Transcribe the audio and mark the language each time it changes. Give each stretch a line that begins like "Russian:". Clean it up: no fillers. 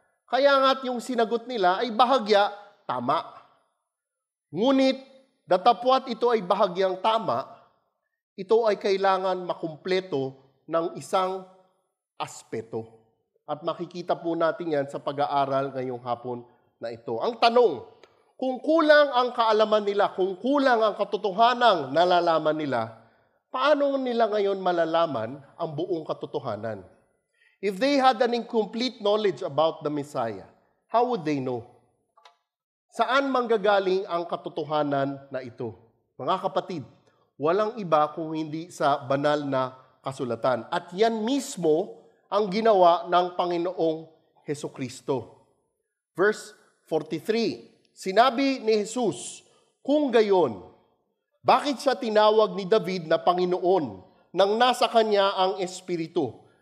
Filipino: Kaya nga yung sinagot nila ay bahagya tama. Ngunit, datapwat ito ay bahagyang tama, ito ay kailangan makumpleto ng isang aspeto. At makikita po natin yan sa pag-aaral ngayong hapon na ito. Ang tanong, kung kulang ang kaalaman nila, kung kulang ang katotohanang nalalaman nila, paano nila ngayon malalaman ang buong katotohanan?
English: If they had an incomplete knowledge about the Messiah, how would they know?
Filipino: Saan manggagaling ang katotohanan na ito? Mga kapatid, walang iba kung hindi sa banal na kasulatan. At yan mismo ang ginawa ng Panginoong Hesukristo. Verse 43, sinabi ni Jesus, kung gayon, bakit siya tinawag ni David na Panginoon nang nasa kanya ang Espiritu?